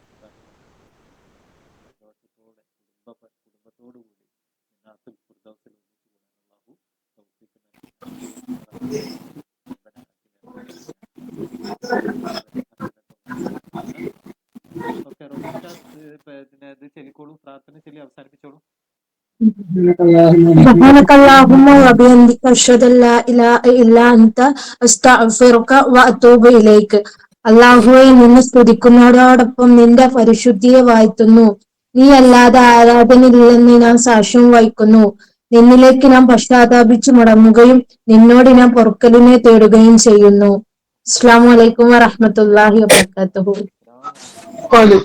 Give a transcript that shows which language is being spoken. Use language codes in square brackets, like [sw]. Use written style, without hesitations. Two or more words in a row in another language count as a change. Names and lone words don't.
[ml] സന്തോഷത്തോടെ കുടുംബത്തോടുകൂടി ജന്നാത്തുൽ ഫിർദൗസിൽ ഒന്നിച്ചു കൂടാൻ അല്ലാഹു തൗഫീഖ് നൽകി. ഓക്കെ, റോബിൻ പിന്നെ ഇത് ചൊല്ലിക്കോളൂ, പ്രാർത്ഥന ചൊല്ലി അവസാനിപ്പിച്ചോളൂ. [ar] سبحانك اللهم وبحمدك أشهد أن لا إله إلا أنت أستغفرك وأتوب إليك. [ml] അള്ളാഹുവെ, നിന്നെ സ്തുതിക്കുന്നതോടൊപ്പം നിന്റെ പരിശുദ്ധിയെ വാഴ്ത്തുന്നു. നീ അല്ലാതെ ആരാധനയില്ലെന്ന് ഞാൻ സാക്ഷ്യം വഹിക്കുന്നു. നിന്നിലേക്ക് ഞാൻ പശ്ചാത്താപിച്ചു മടങ്ങുകയും നിന്നോട് ഞാൻ പൊറുക്കലിനെ തേടുകയും ചെയ്യുന്നു. [ar] السلام عليكم ورحمة الله وبركاته.